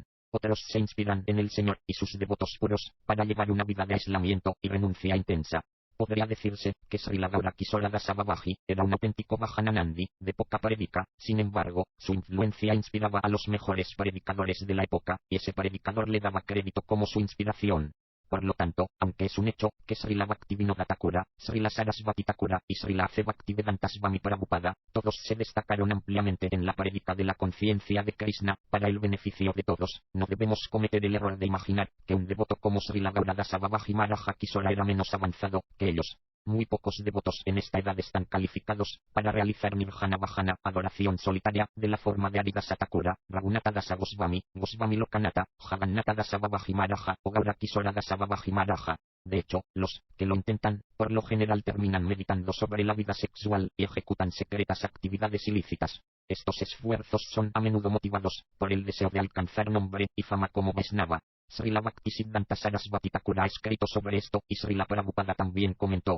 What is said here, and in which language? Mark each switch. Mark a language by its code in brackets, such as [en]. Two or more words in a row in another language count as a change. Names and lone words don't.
[es] Otros se inspiran en el Señor y sus devotos puros para llevar una vida de aislamiento y renuncia intensa. Podría decirse que Srila Gaura Kishora Dasa Babaji era un auténtico Bhajananandi, de poca predica. Sin embargo, su influencia inspiraba a los mejores predicadores de la época, y ese predicador le daba crédito como su inspiración. Por lo tanto, aunque es un hecho que Srila Bhaktivinoda Thakura, Srila Sarasvati Thakura y Srila A.C. Bhaktivedanta Swami Prabhupada, todos se destacaron ampliamente en la prédica de la conciencia de Krishna, para el beneficio de todos, no debemos cometer el error de imaginar que un devoto como Srila Gauradasa Babaji Maharaja Kishora era menos avanzado que ellos. Muy pocos devotos en esta edad están calificados para realizar [sa] Nirjana Bhajana, [es] adoración solitaria, de la forma de Haridasa Thakura, Raghunatha Dasa Goswami, Goswami Lokanatha, Jagannatha Dasa Babaji Maharaja o Gaura Kishora Dasa Babaji Maharaja. De hecho, los que lo intentan, por lo general terminan meditando sobre la vida sexual y ejecutan secretas actividades ilícitas. Estos esfuerzos son a menudo motivados por el deseo de alcanzar nombre y fama como Vaishnava. Srila Bhaktisiddhanta Sarasvati Thakura ha escrito sobre esto y Srila Prabhupada también comentó.